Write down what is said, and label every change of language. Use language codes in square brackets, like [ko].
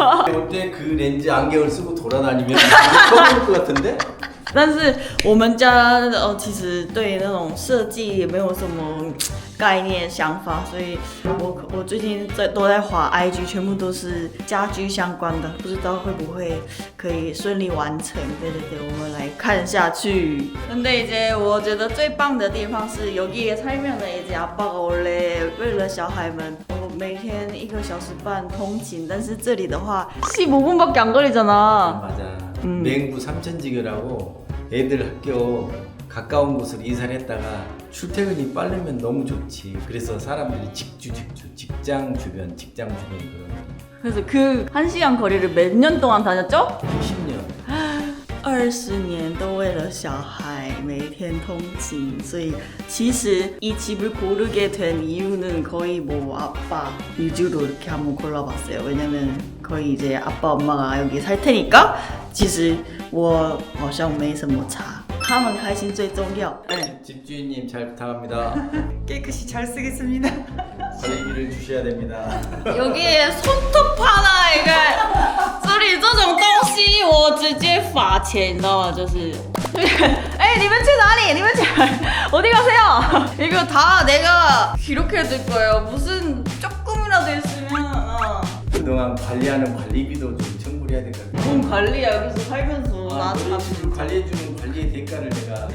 [ko] 어때 그 렌즈 안경을 쓰고 돌아다니면 처음 볼 것 같은데? [zh] 但是我們家其實對那種設計也沒有什麼概念想法，所以我最近都在滑 IG， 全部都是家居相關的，不知道會不會可以順利完成。對，我們來看下去。 [ko] 근데 이제 [zh] 我覺得最棒的地方是 [ko] 여기에 살면은 이제 아빠가 원래 [zh] 為了小孩們，我每天1個小時半通勤，但是這裡的話 [ko] 15분밖에 안 걸리잖아. 맞아. 맹구 삼천지교라고 애들 학교 가까운 곳으로 이사를 했다가 출퇴근이 빠르면 너무 좋지. 그래서 사람들이 직장 주변 그런. 그래서 그 1시간 거리를 몇 년 동안 다녔죠? 20년. [zh] 20年都为了小孩每天通勤，所以其实 [ko] 이 집을 고르게 된 이유는 거의 뭐 아빠 위주로 이렇게 한번 골라봤어요. 왜냐면 거의 이제 아빠 엄마가 여기 살 테니까 [zh] 其实我好像没什么差，他们开心最重要。 [ko] 집주인님 잘 부탁합니다. 깨끗이 잘 쓰겠습니다. 설비를 주셔야 됩니다. 여기에 손톱 하나 이게 [zh] 这里这种东西我直接罚钱，你知道吗？就是你们去哪里？你们去 [ko] 어디 가세요? 이거 다 내가 이렇게 해둘 거예요. 무슨 조금이라도 있으면 그동안 관리하는 관리비도 좀 청구를 해야 될 것 같아요. 뭔 관리야 여기서 살면서 나한테 집을 관리해주는 관리의 대가를 내가